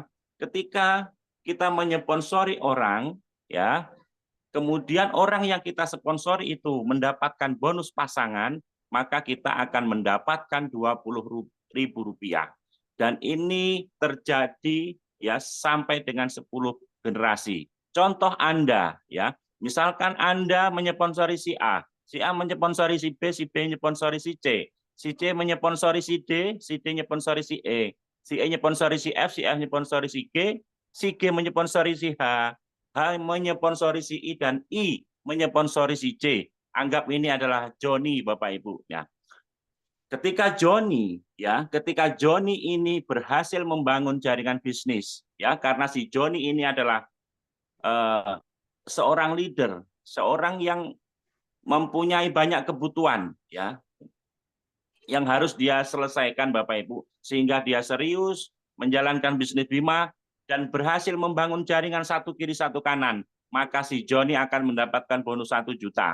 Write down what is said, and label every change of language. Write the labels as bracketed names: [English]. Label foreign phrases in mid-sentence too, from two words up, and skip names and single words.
[Indonesian] Ketika kita menyponsori orang ya, kemudian orang yang kita sponsori itu mendapatkan bonus pasangan, maka kita akan mendapatkan 20.000 rupiah. Dan ini terjadi ya sampai dengan 10 generasi. Contoh Anda ya, misalkan Anda menyponsori si A menyponsori si B menyponsori si C menyponsori si D menyponsori si E menyponsori si F menyponsori si G menyponsori si H menyponsori si I, dan I menyponsori si C. Anggap ini adalah Joni Bapak Ibu ya. Ketika Joni ini berhasil membangun jaringan bisnis ya, karena si Joni ini adalah seorang leader, seorang yang mempunyai banyak kebutuhan ya yang harus dia selesaikan Bapak Ibu, sehingga dia serius menjalankan bisnis Bima dan berhasil membangun jaringan satu kiri satu kanan, maka si Joni akan mendapatkan bonus 1 juta.